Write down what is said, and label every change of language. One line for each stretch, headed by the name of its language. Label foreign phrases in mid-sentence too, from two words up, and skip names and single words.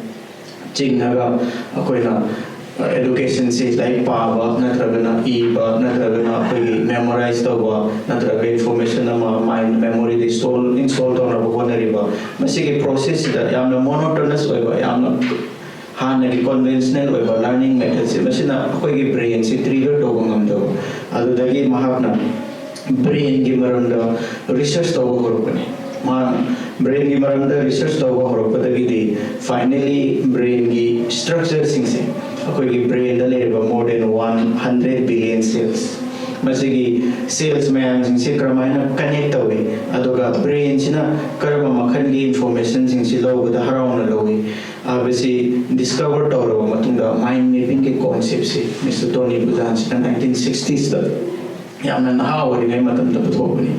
Manipuri: ꯆꯤꯡꯉꯒ ꯑꯩꯈꯣꯏꯅ ꯑꯦꯗꯨꯀꯦꯁꯟꯁꯤ ꯂꯥꯏꯔꯤꯛ ꯄꯥꯕ ꯅꯠꯇ꯭ꯔꯒꯅ ꯏꯕ ꯅꯠꯇ꯭ꯔꯒꯅ ꯑꯩꯈꯣꯏꯒꯤ ꯃꯦꯃꯣꯔꯥꯏꯖ ꯇꯧꯕ ꯅꯠꯇ꯭ꯔꯒ ꯏꯟꯐꯣꯔꯃꯦꯁꯟ ꯑꯃ
English: main memory
Manipuri: ꯏꯟꯁꯇꯣꯜ ꯇꯧꯅꯕ ꯍꯣꯠꯅꯔꯤꯕ ꯃꯁꯤꯒꯤ ꯄ꯭ꯔꯣꯁꯦꯁꯁꯤꯗ ꯌꯥꯝꯅ ꯃꯣꯅꯣꯇꯣꯅꯁ ꯑꯣꯏꯕ ꯌꯥꯝꯅ ꯍꯥꯟꯅꯒꯤ ꯀꯟꯚꯦꯟꯁꯅꯦꯜ ꯑꯣꯏꯕ
English: learning methods
Manipuri: ꯃꯁꯤꯅ ꯑꯩꯈꯣꯏꯒꯤ
English: brain trigger
Manipuri: ꯇꯧꯕ ꯉꯝꯗꯕ. ꯑꯗꯨꯗꯒꯤ ꯃꯍꯥꯛꯅ ꯕ꯭ꯔꯦꯟꯒꯤ ꯃꯔꯝꯗ ꯔꯤꯁꯔꯁ ꯇꯧꯕ ꯍꯧꯔꯛꯄꯅꯤ. ꯃꯥꯅ ꯕ꯭ꯔꯦꯟꯒꯤ ꯃꯔꯝꯗ ꯔꯤꯁꯔꯁ ꯇꯧꯕ ꯍꯧꯔꯛꯄꯗꯒꯤꯗꯤ
English: finally brain structures
Manipuri: ꯑꯩꯈꯣꯏꯒꯤ ꯕ꯭ꯔꯦꯟꯗ ꯂꯩꯔꯤꯕ
English: more than 100 billion cells
Manipuri: ꯃꯁꯤꯒꯤ ꯁꯦꯜꯁ ꯃꯌꯥꯝꯁꯤꯡꯁꯦ ꯀꯔꯝꯍꯥꯏꯅ ꯀꯅꯦꯛ ꯇꯧꯏ ꯑꯗꯨꯒ ꯕ꯭ꯔꯦꯟꯁꯤꯅ ꯀꯔꯝꯕ ꯃꯈꯜꯒꯤ ꯏꯟꯐꯣꯔꯃꯦꯁꯟꯁꯤꯡꯁꯤ ꯂꯧꯕꯗ ꯍꯔꯥꯎꯅ ꯂꯧꯏ ꯍꯥꯏꯕꯁꯤ ꯗꯤꯁꯀቨꯔ ꯇꯧꯔꯕ ꯃꯇꯨꯡꯗ
English: mind mapping concept
Manipuri: ꯃꯤꯁꯇꯔ ꯇꯣꯅꯤ ꯕꯨꯖꯥꯟꯁꯤꯅ 1960sꯗ ꯌꯥꯝꯅ ꯅꯍꯥ ꯑꯣꯏꯔꯤꯉꯩ ꯃꯇꯝꯗ ꯄꯨꯊꯣꯛꯄꯅꯤ.